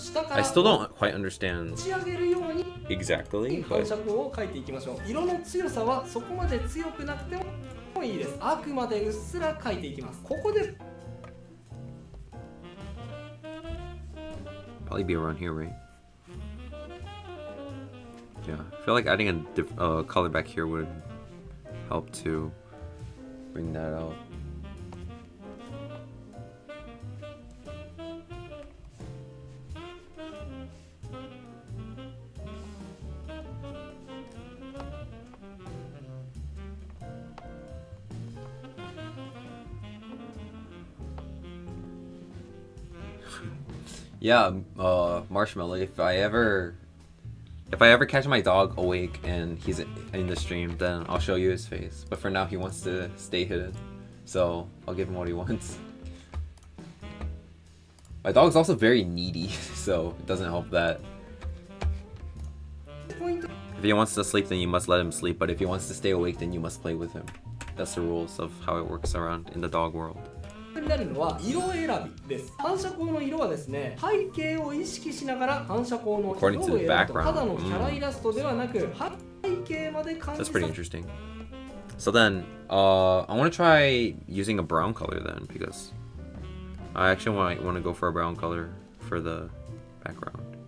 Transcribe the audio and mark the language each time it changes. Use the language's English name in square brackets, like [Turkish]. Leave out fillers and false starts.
[English] I still don't quite understand exactly, [Japanese] 反 [English] but [Japanese] 射光を描いていきましょう。色の強さはそこまで強くなくてもいいです。あくまでうっすら描いていきます。ここで [English] probably be around here, right? Yeah, I feel like adding a color back here would help to bring that out. Yeah, Marshmallow, if I ever catch my dog awake and he's in the stream, then I'll show you his face. But for now, he wants to stay hidden, so I'll give him what he wants. My dog's also very needy, so it doesn't help that. If he wants to sleep, then you must let him sleep, but if he wants to stay awake, then you must play with him. That's the rules of how it works around in the dog world. [Japanese] になるのは色選びです。反射光の色はですね、背景を意識しながら反射光の色を選ぶと、ただのキャライラストではなく、背景まで感じ [English] That's pretty interesting. So then, I want to try using a brown color then, because I actually want to go for a brown color for the background.